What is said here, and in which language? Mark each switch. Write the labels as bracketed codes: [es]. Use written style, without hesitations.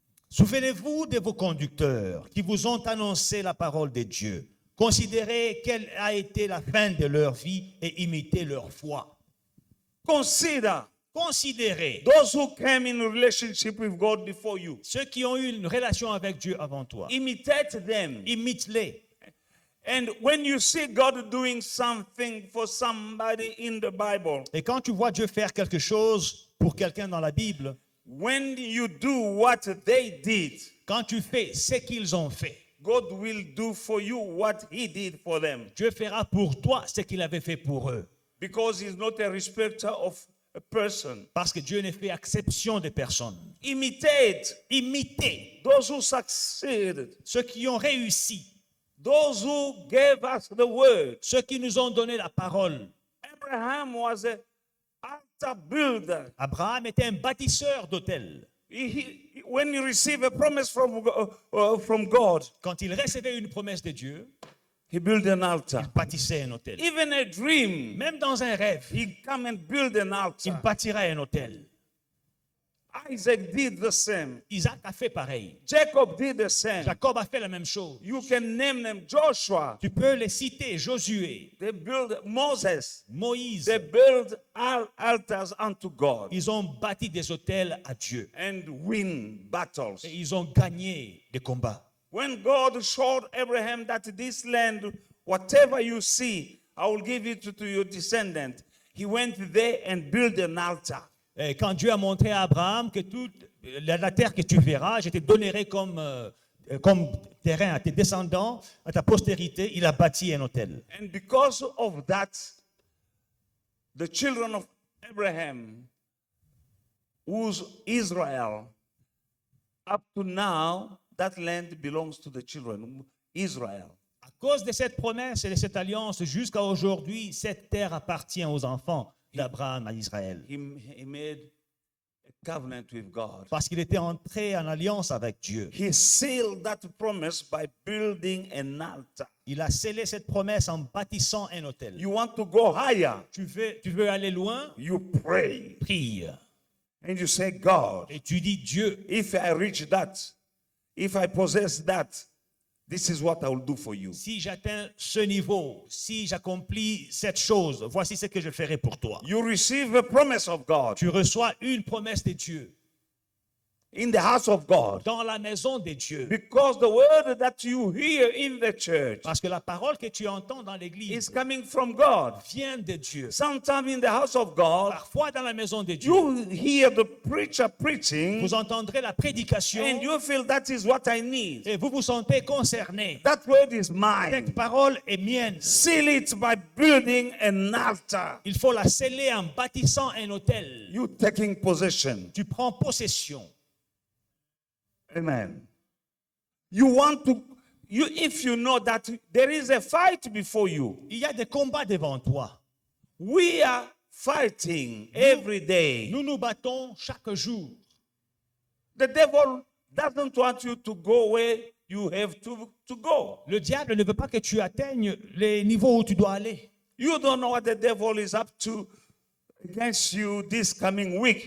[fr] Souvenez-vous de vos conducteurs qui vous ont annoncé la parole de Dieu. Considérez quelle a été la fin de leur vie et imitez leur foi. [en] Consider [fr] Considérez [en] those who came in relationship with God before you. [fr] ceux qui ont eu une relation avec Dieu avant toi. [en] Imitate them. [fr] Imite-les. [en] And when you see God doing something for somebody in the Bible, [fr] Et quand tu vois Dieu faire quelque chose pour quelqu'un dans la Bible, [en] when you do what they did, [fr] quand tu fais ce qu'ils ont fait, [en] God will do for you what he did for them. [fr] Dieu fera pour toi ce qu'il avait fait pour eux. [en] Because he's not a respecter of a person. [fr] Parce que Dieu ne fait exception de personne. [en] Imitate [fr] Imitez [en] those who succeeded, [fr] ceux qui ont réussi, [en] those who gave us the word. [fr] ceux qui nous ont donné la parole. [en] Abraham was an altar builder. [fr] Abraham était un bâtisseur d'autel. [en] When he received a promise from God, [fr] Quand il recevait une promesse de Dieu, [en] he built an altar. [fr] il bâtissait un autel. [en] Even a dream, [fr] Même dans un rêve, [en] he come and build an [fr] il [en] altar. [fr] bâtirait un autel. [en] Isaac did the same. [fr] Isaac a fait pareil. [en] Jacob did the same. [fr] Jacob a fait la même chose. [en] You can name them. Joshua, [fr] Tu peux les citer. Josué, [en] they built Moses. [fr] Moïse, [en] They built altars unto God [fr] ils ont bâti des autels à Dieu. [en] and win battles. [fr] Et ils ont gagné des combats. [en] When God showed Abraham that this land, whatever you see, I will give it to your descendant, he went there and built an altar. [fr] Et quand Dieu a montré à Abraham que toute la terre que tu verras, je te donnerai comme terrain à tes descendants, à ta postérité, il a bâti un autel. [en] And because of that, the children of Abraham, who's Israel, up to now, that land belongs to the children, Israel. [fr] À cause de cette promesse et de cette alliance, jusqu'à aujourd'hui, cette terre appartient aux enfants d'Abraham à Israël. [en] He made a covenant with God. [fr] Parce qu'il était entré en alliance avec Dieu. [en] He sealed that promise by building an altar. [fr] Il a scellé cette promesse en bâtissant un autel. [en] You want to go higher? [fr] Tu veux aller loin? [en] You pray. [fr] Prie. [en] And you say, God, [fr] Et tu dis, Dieu, [en] if I reach that, if I possess that, this is what I will do for you. [fr] si j'atteins ce niveau, si j'accomplis cette chose, voici ce que je ferai pour toi. [en] You receive a promise of God [fr] Tu reçois une promesse de Dieu [en] in the house of God. [fr] dans la maison de Dieu. [en] Because the word that you hear in the church [fr] Parce que la parole que tu entends dans [en] is [fr] l'église [en] coming from God. [fr] vient de Dieu. [en] Sometimes in the house of God, [fr] Parfois dans la maison de Dieu, [en] you hear the preacher preaching [fr] vous entendrez la prédication [en] and you feel that is what I need. [fr] et vous vous sentez concerné. [en] That word is mine. [fr] Cette parole est mienne. [en] Seal it by building an altar. [fr] Il faut la sceller en bâtissant un autel. [en] You taking possession. [fr] Tu prends possession. [en] Amen. You want to, if you know that there is a fight before you, [fr] Il y a des combats devant toi. [en] we are fighting every day. [fr] Nous nous battons chaque jour. [en] The devil doesn't want you to go where you have to go. [fr] Le diable ne veut pas que tu atteignes les niveaux où tu dois aller. [en] You don't know what the devil is up to against you this coming week.